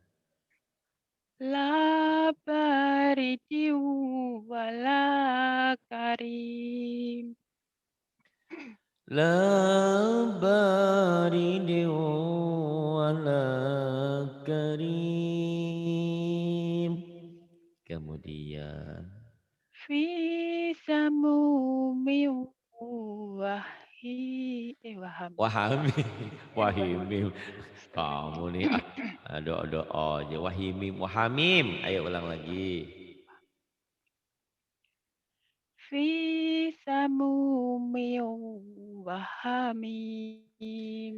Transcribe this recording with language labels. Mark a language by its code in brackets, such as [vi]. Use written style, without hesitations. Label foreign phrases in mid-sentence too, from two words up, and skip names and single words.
[ar] لا بارد ولا كريم. لا بارد ولا كريم. [id] Kemudian [ar] في سموم وحميم. wahami, [id] wahimim. Kamu nih, ada aja. [ar] وحميم، وحميم. [id] Ayo ulang lagi. [ar] في سموم وحميم.